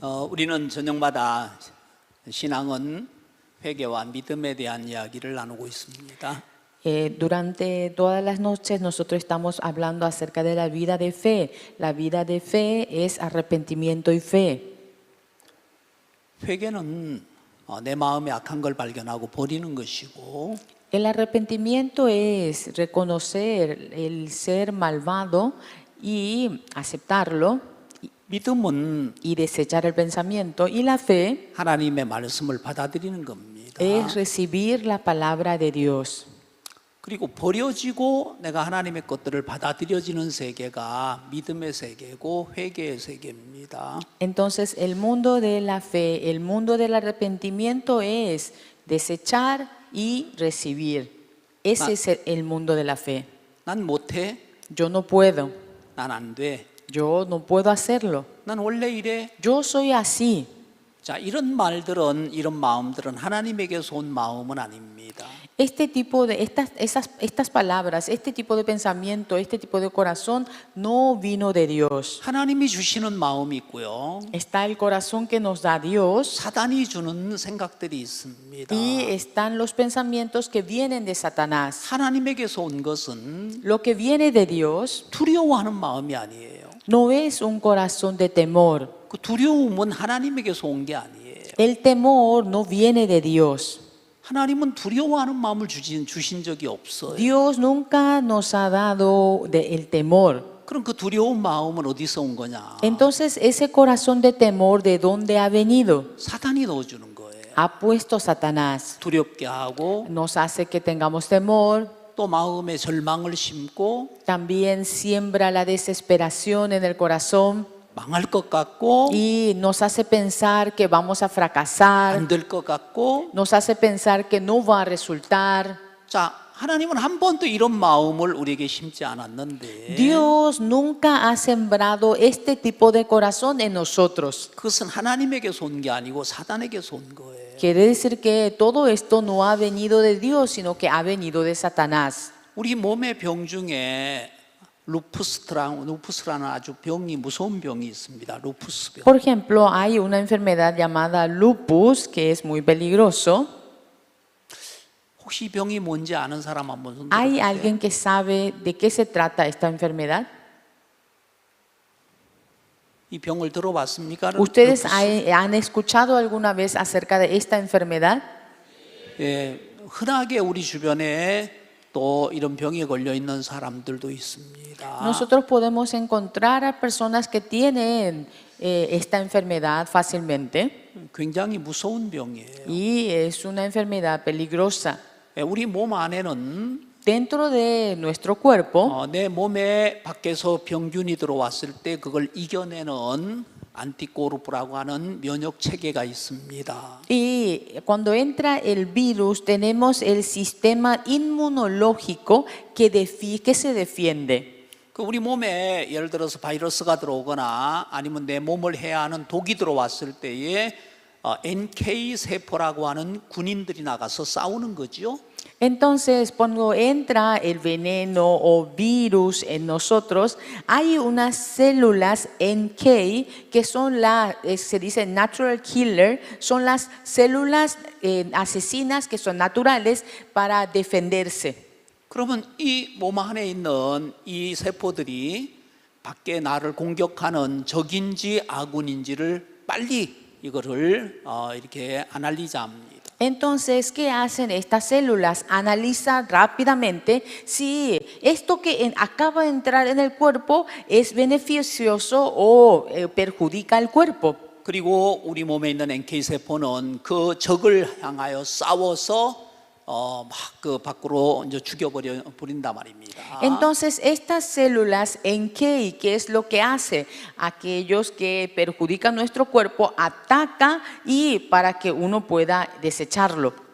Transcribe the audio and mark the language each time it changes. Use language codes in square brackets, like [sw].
[ko] 우리는 저녁마다 신앙은 회개와 믿음에 대한 이야기를 나누고 있습니다. [es] Durante todas las noches nosotros estamos hablando acerca de la vida de fe. La vida de fe es arrepentimiento y fe. [ko] 회개는 내 마음에 악한 걸 발견하고 버리는 것이고, [es] El arrepentimiento es reconocer el ser malvado y aceptarlo [ko] 믿음은 [es] y desechar el pensamiento. Y la fe [ko] 하나님의 말씀을 받아들이는 겁니다. [es] es recibir la palabra de Dios. [ko] 그리고 버려지고 내가 하나님의 것들을 받아들여지는 세계가 믿음의 세계고 회개의 세계입니다. [es] Entonces el mundo de la fe, el mundo del arrepentimiento es desechar y recibir. Ese es el mundo de la fe. [ko] 난 못해. [es] yo no puedo, [ko] 난 안 돼. [es] yo no puedo hacerlo, [ko] 난 원래 이래. [es] yo soy así. [ko] 자, 이런 말들은, 이런 마음들은 하나님에게서 온 마음은 아닙니다. [es] Este tipo de, estas palabras, este tipo de pensamiento, este tipo de corazón no vino de Dios. [ko] 하나님이 주시는 마음이 있고요. [es] Está el corazón que nos da Dios [ko] 사단이 주는 생각들이 있습니다. [es] y están los pensamientos que vienen de Satanás. [ko] 하나님에게서 온 것은 [es] Lo que viene de Dios [ko] 두려워하는 마음이 아니에요. [es] no es un corazón de temor. [ko] 그 두려움은 하나님에게서 온 게 아니에요. [es] El temor no viene de Dios. [ko] 하나님은 두려워하는 마음을 주신 적이 없어요. [es] Dios nunca nos ha dado el temor. [ko] 그럼 그 두려운 마음은 어디서 온 거냐? [es] Entonces, ese corazón de temor, ¿de dónde ha venido? [ko] 사단이 넣어주는 거예요. [es] Ha puesto Satanás. [ko] 두렵게 하고 [es] Nos hace que tengamos temor. [ko] 또 마음에 절망을 심고 [es] También siembra la desesperación en el corazón [ko] 망할 것 같고 [es] y nos hace pensar que vamos a fracasar. [ko] 안 될 것 같고. [es] Nos hace pensar que no va a resultar. [ko] 자, 하나님은 한 번도 이런 마음을 우리에게 심지 않았는데 [es] Dios nunca ha sembrado este tipo de corazón en nosotros. [ko] 그것은 하나님에게서 온 게 아니고 사단에게서 온 거예요. [es] Quiere decir que todo esto no ha venido de Dios, sino que ha venido de Satanás. [ko] 우리 몸의 병 중에 루푸스라는 아주 병이 무서운 병이 있습니다. 루푸스 병. [es] Por ejemplo, hay una enfermedad llamada lupus que es muy peligroso. [ko] 혹시 이 병이 뭔지 아는 사람 한번 손 [es] ¿Hay [ko] 들어보세요. [es] alguien que sabe de qué se trata esta enfermedad? [ko] 이 병을 들어봤습니까? [es] ¿Ustedes [ko] 루푸스? [es] han escuchado alguna vez acerca de esta enfermedad? [ko] 예, 흔하게 우리 주변에 또 이런 병에 걸려 있는 사람들도 있습니다. [es] Nosotros podemos encontrar a personas que tienen esta enfermedad fácilmente [ko] 굉장히 무서운 병이에요. [es] y es una enfermedad peligrosa. [ko] 예, 우리 몸 안에는 [es] Dentro de nuestro cuerpo, [ko] 내 몸에 밖에서 병균이 들어왔을 때 그걸 이겨내는 안티코르프라고 하는 면역 체계가 있습니다. [es] y cuando entra el virus tenemos el sistema inmunológico que se defiende. [ko] 그 우리 몸에 예를 들어서 바이러스가 들어오거나 아니면 내 몸을 해야 하는 독이 들어왔을 때에 NK 세포라고 하는 군인들이 나가서 싸우는 거죠. [es] Entonces, cuando entra el veneno o virus en nosotros, hay unas células NK que son se dice [en] natural killer, [es] son las células asesinas que son naturales para defenderse. [ko] 그러면 이 몸 안에 있는 이 세포들이 밖에 나를 공격하는 적인지 아군인지를 빨리 이거를 이렇게 아날리자합니다. [es] Entonces, ¿qué hacen estas células? Analizan rápidamente si esto que acaba de entrar en el cuerpo es beneficioso o perjudica al cuerpo. [ko] 그리고 우리 몸에 있는 NK 세포는 그 적을 향하여 싸워서 막 그 밖으로 이제 죽여버린단 말입니다. [es] Entonces, estas células NK, ¿qué es lo que hace? Aquellos que perjudican nuestro cuerpo ataca y para que uno pueda desecharlo.